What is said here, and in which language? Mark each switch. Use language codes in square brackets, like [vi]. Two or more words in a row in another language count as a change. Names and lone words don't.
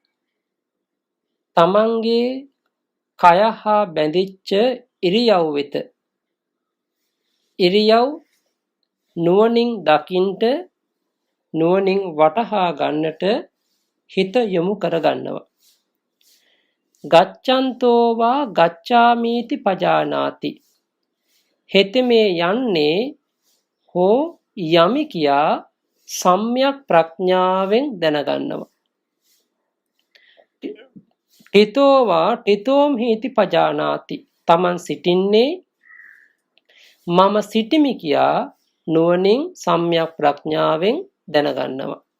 [si] තමන්ගේ කය හා බැඳිච්ච ඉරියව් වෙත ඉරියව් නුවණින් දකින්ට, නුවණින් වටහා ගන්නට හිත යොමු කර ගන්නවා. [pi] ගච්ඡන්තෝ වා ගච්ඡාමිති පජානාති. [si] හෙතෙමේ යන්නේ හෝ යමි කියා සම්‍යක් ප්‍රඥාවෙන් දැනගන්නවා. [pi] ඨිතෝ වා ඨිතෝම්හිති පජානාති. [si] තමන් සිටින්නේ මම සිටිමි කියා නුවණින් සම්‍යක් ප්‍රඥාවෙන් දැනගන්නවා.